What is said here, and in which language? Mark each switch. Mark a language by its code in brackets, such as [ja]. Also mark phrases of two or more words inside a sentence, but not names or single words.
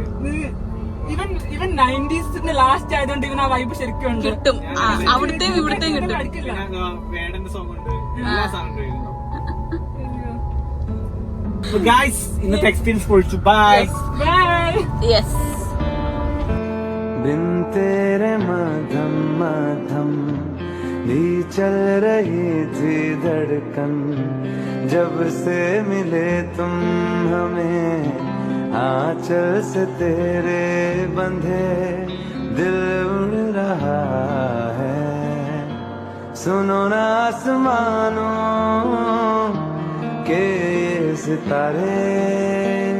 [ml] ഇവൻ 90s ലാസ്റ്റ് ആയതുകൊണ്ട് ഇവൻ ആ വൈബ് ശരിക്കും ഉണ്ട്. കിട്ടും. അവിടുത്തെയും ഇവിടുത്തെയും കിട്ടും. അടിക്കില്ല. പിന്നെ വേടന്റെ സോങ് ഉണ്ട്. എല്ലാ സാധനവും ഉണ്ട്. ഗായ്സ് ഇന്നത്തെ എക്സ്പീരിയൻസ് പൊളിച്ചു. ബൈ ബൈ. യെസ്. [hi] बिन तेरे मधम मधम भी चल रही थी धड़कन जब से मिले तुम हमें आंचल से तेरे बंधे दिल उड़ रहा है सुनो ना आसमानों के ये सितारे